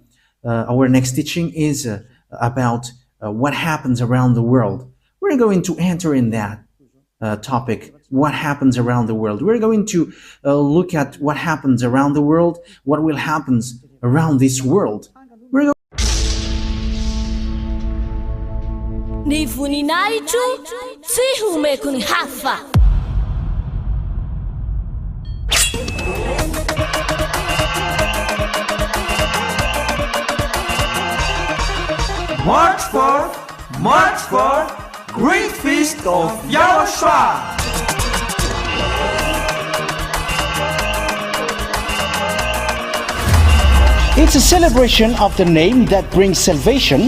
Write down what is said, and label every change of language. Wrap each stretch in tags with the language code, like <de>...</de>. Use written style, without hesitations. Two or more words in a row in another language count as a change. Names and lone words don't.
<en>Our next teaching is about what happens around the world. We're going to enter in that topic, what happens around the world. We're going to look at what happens around the world, what will happen around this world. We're</en> <mg>Ni voninahitro tsy homeko ny hafa.</mg> <en>March 4th, Great Feast of YAHOSHUAH. It's a celebration of the name that brings salvation,</en>